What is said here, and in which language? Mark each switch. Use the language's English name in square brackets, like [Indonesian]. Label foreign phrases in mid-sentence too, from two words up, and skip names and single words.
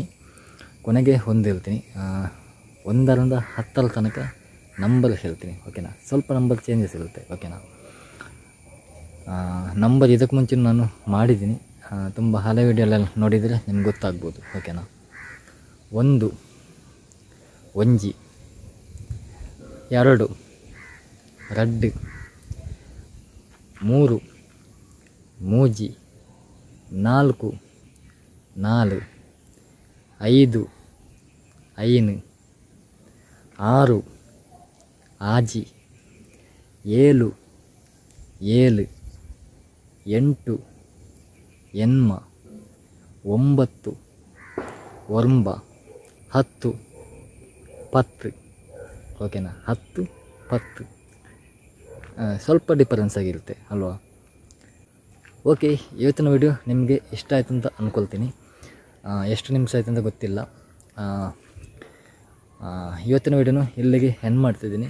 [Kannada] ಕೊನೆಗೆ ಒಂದು ಹೇಳ್ತೀನಿ, 1ರಿಂದ 10 ತನಕ ನಂಬರ್ ಹೇಳ್ತೀನಿ, ಓಕೆನಾ. ಸ್ವಲ್ಪ ನಂಬರ್ ಚೇಂಜಸ್ ಇರುತ್ತೆ, ಓಕೆನಾ. ನಂಬರ್ ಇದಕ್ಕೆ ಮುಂಚೆ ನಾನು ಮಾಡಿದ್ದೀನಿ, ತುಂಬ ಹಳೆ ವಿಡಿಯೋಲೆಲ್ಲ ನೋಡಿದರೆ ನಿಮ್ಗೆ ಗೊತ್ತಾಗ್ಬೋದು, ಓಕೆನಾ. [Tulu] 1 ಒಂಜಿ, 2 ರಡ್ಡು, 3 ಮೂಜಿ, 4 ನಾಲು, 5 ಐನು, 6 ಆಜಿ, 7 ಏಳು, 8 ಎನ್ಮ, 9 ಒರ್ಂಬ, 10 10, [Kannada] ಓಕೆನಾ. 10 10 ಸ್ವಲ್ಪ ಡಿಫರೆನ್ಸ್ ಆಗಿರುತ್ತೆ ಅಲ್ವಾ. ಓಕೆ, ಇವತ್ತಿನ ವಿಡಿಯೋ ನಿಮಗೆ ಇಷ್ಟ ಆಯಿತು ಅಂತ ಅಂದ್ಕೊಳ್ತೀನಿ. ಎಷ್ಟು ನಿಮಿಷ ಆಯ್ತು ಅಂತ ಗೊತ್ತಿಲ್ಲ. ಇವತ್ತಿನ ವಿಡಿಯೋನು ಇಲ್ಲಿಗೆ ಎಂಡ್ ಮಾಡ್ತಿದ್ದೀನಿ.